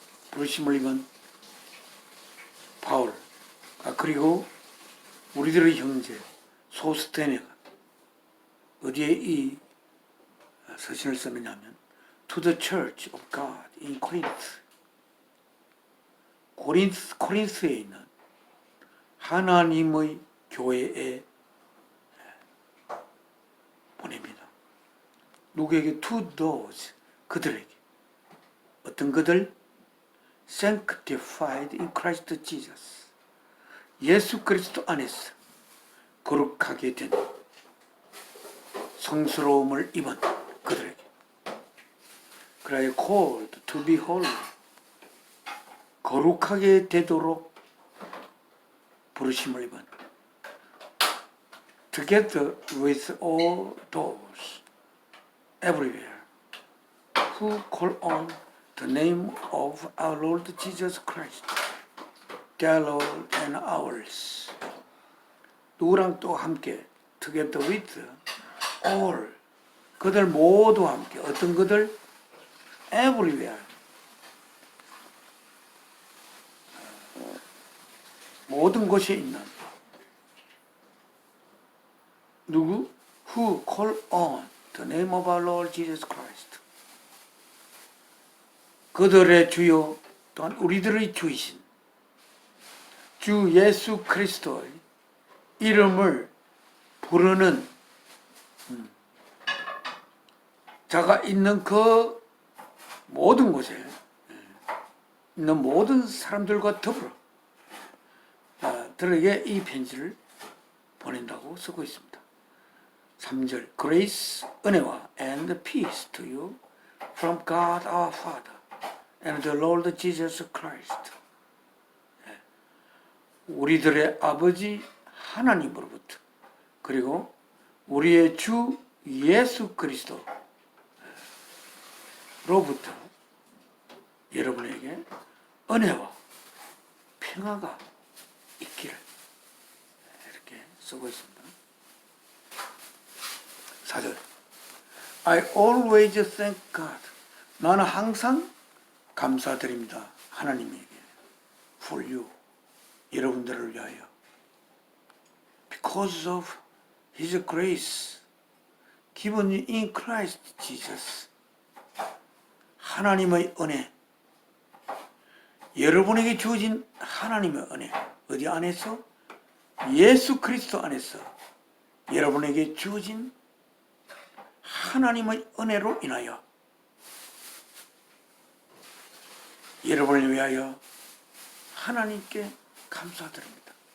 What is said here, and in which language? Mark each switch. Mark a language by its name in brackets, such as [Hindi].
[Korean] 부르심을 입은 바울 그리고 우리들의 형제 소스테네가 어디에 이 서신을 썼느냐면 [English] To the Church of God in Corinth. [Korean] 코린스에 있는 하나님의 교회에 보냅니다. 누구에게? [English] To those, [Korean] 그들에게. 어떤 그들? [English] Sanctified in Christ Jesus. [Korean] 예수 그리스도 안에서 거룩하게 된 성스러움을 입은 그들에게. 그래야 [English] called to be holy. [Korean] 거룩하게 되도록 부르심을 입은 [English] together with all those everywhere who call on the name of our Lord Jesus Christ, their Lord and ours. [Korean] 누구랑 또 함께 [English] together with all [Korean] 그들 모두 함께 어떤 그들? everywhere 모든 곳에 있는 누구? [English] Who call on the name of our Lord Jesus Christ. [Korean] 그들의 주요 또한 우리들의 주이신 주 예수 그리스도의 이름을 부르는 자가 있는 그 모든 곳에 있는 모든 사람들과 더불어 들에게 이 편지를 보낸다고 쓰고 있습니다. [English] 3절 Grace, 은혜와 and peace to you from God our Father and the Lord Jesus Christ. [Korean] 우리들의 아버지 하나님으로부터 그리고 우리의 주 예수 그리스도로부터 여러분에게 은혜와 평화가 있기를 이렇게 쓰고 있습니다. [English] 4절 I always thank God. [Korean] 나는 항상 감사드립니다. 하나님에게 [English] for you. [Korean] 여러분들을 위하여 [English] because of His grace given you in Christ Jesus. [Korean] 하나님의 은혜 여러분에게 주어진 하나님의 은혜 어디 안에서? 예수 그리스도 안에서 여러분에게 주어진 하나님의 은혜로 인하여 여러분을 위하여 하나님께 감사드립니다.